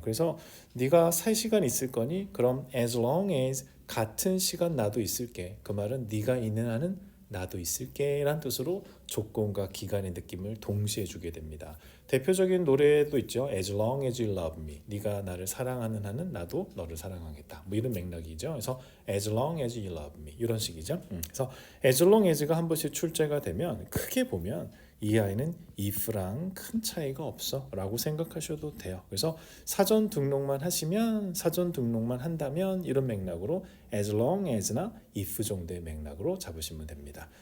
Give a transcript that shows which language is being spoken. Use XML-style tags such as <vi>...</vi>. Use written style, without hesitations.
<ko>그래서 네가 살 시간 있을 거니 그럼 as long as 같은 시간 나도 있을게. 그 말은 네가 있는 한은 나도 있을게 라는 뜻으로 조건과 기간의 느낌을 동시에 주게 됩니다. 대표적인 노래도 있죠.</ko> <en>As long as you love me.</en> <ko>네가 나를 사랑하는 한은 나도 너를 사랑하겠다. 뭐 이런 맥락이죠. 그래서</ko> <en>as long as you love me</en> <ko>이런 식이죠. 그래서 as long as가 한 번씩 출제가 되면 크게 보면 이 아이는 if랑 큰 차이가 없어 라고 생각하셔도 돼요. 그래서 사전 등록만 하시면 사전 등록만 한다면 이런 맥락으로 as long as나 if 정도의 맥락으로 잡으시면 됩니다.</ko>